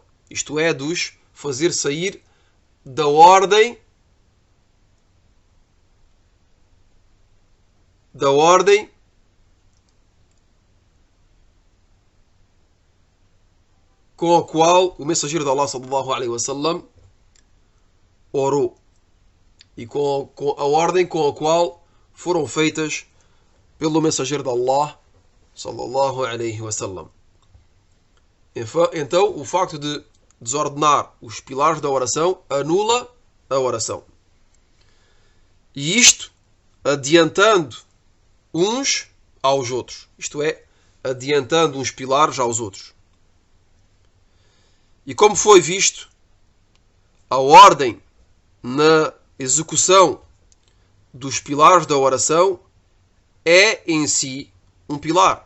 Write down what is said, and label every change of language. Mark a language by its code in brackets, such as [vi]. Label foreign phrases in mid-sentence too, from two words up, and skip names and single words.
[pt] Isto é, dos fazer sair da ordem com a qual o mensageiro de Allah [ar] صلى الله عليه وسلم [pt] orou e com a ordem com a qual foram feitas pelo mensageiro de Allah [ar] صلى الله عليه وسلم. [pt] Então, o facto de desordenar os pilares da oração anula a oração. E isto adiantando uns aos outros. Isto é, adiantando uns pilares aos outros. E como foi visto, a ordem na execução dos pilares da oração é em si um pilar.